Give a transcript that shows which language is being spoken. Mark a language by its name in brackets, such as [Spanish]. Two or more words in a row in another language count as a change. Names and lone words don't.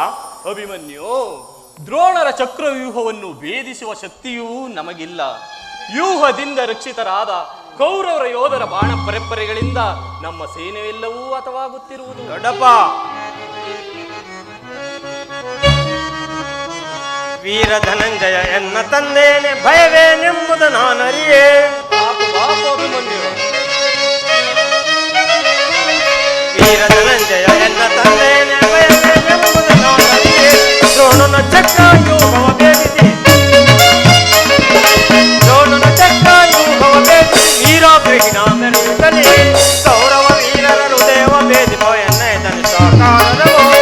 [Kannada] ಅಭಿಮನ್ಯು, ದ್ರೋಣರ ಚಕ್ರವ್ಯೂಹವನ್ನು ಭೇದಿಸುವ ಶಕ್ತಿಯೂ ನಮಗಿಲ್ಲ. ವ್ಯೂಹದಿಂದ ರಕ್ಷಿತರಾದ ಕೌರವರ ಯೋಧರ ಬಾಣ ಪರಂಪರೆಗಳಿಂದ ನಮ್ಮ ಸೇನೆಯೆಲ್ಲವೂ ಹತವಾಗುತ್ತಿರುವುದು. ದೊಡ್ಡಪ್ಪ, ವೀರ ಧನಂಜಯ ಎನ್ನ ತಂದೇನೆ, ಭಯವೇನೆಂಬುದು ನಾನರಿಯೇ. ಅಭಿಮನ್ಯು, ವೀರ ಧನಂಜಯ ಎನ್ನ ತಂದೇನೆ, ಭಯವೇನೆಂಬುದು ನಾನರಿಯೇ. ದ್ರೋಣನ ಚಕ್ರವ್ಯೂಹವ ಭೇದಿಸಿ, ದ್ರೋಣನ ಚಕ್ರವ್ಯೂಹವ ಭೇದಿಸಿ ವೀರಾಗ್ರಹಿಣ ಮೆರೆಯುತ್ತಲೇ ಕೌರವ ವೀರರ ಹೃದಯವ ಭೇದಿಪ ಎನ್ನ ಧನುಷಾಕಾರವೋ.